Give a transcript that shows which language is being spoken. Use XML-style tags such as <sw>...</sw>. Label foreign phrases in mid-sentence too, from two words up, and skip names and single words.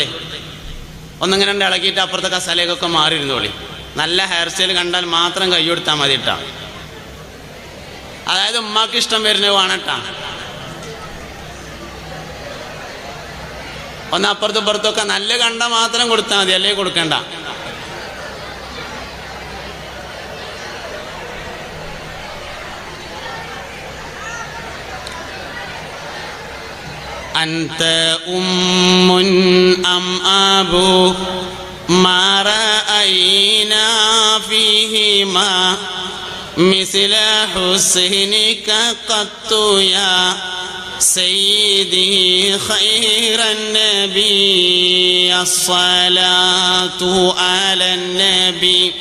<ml>ഒന്നിങ്ങനെ ഇളക്കിയിട്ട് അപ്പുറത്തെ കസാലയൊക്കെ മാറിയിരുന്നോളി. നല്ല</ml> <en>hair style</en> <ml>കണ്ടാൽ മാത്രം കൈ കൊടുത്താൽ മതി കേട്ടാ. അതായത് ഉമ്മാക്ക് ഇഷ്ടം വരുന്നത് വേണട്ടാ. ഒന്ന് അപ്പുറത്തും ഇപ്പുറത്തൊക്കെ നല്ല കണ്ട മാത്രം കൊടുത്താൽ മതി, അല്ലെങ്കിൽ കൊടുക്കണ്ട. أنت أم أم أبو</ml> <ar>ما رأينا فيهما مثل حسنك قط يا سيدي خير النبي الصلاة على النبي</ar>